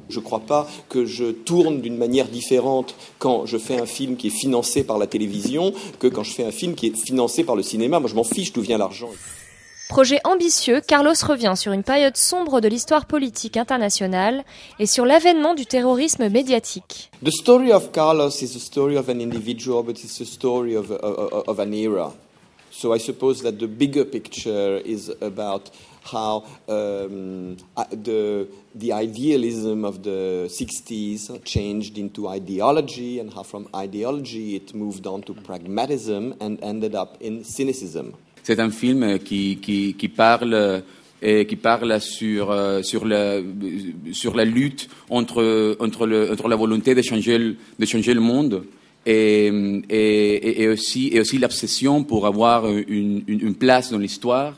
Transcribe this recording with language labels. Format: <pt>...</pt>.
<fr>Je ne crois pas que je tourne d'une manière différente quand je fais un film qui est financé par la télévision que quand je fais un film qui est financé par le cinéma. Moi, je m'en fiche d'où vient l'argent. Projet ambitieux, Carlos revient sur une période sombre de l'histoire politique internationale et sur l'avènement du terrorisme médiatique.</fr> <en>The story of Carlos is the story of an individual, but it's the story of an era. So I suppose that the bigger picture is about how the idealism of the 60s changed into ideology and how from ideology it moved on to pragmatism and ended up in cynicism.</en> <fr>C'est un film qui parle sur la lutte entre la volonté de changer le monde et aussi l'obsession pour avoir une place dans l'histoire.</fr>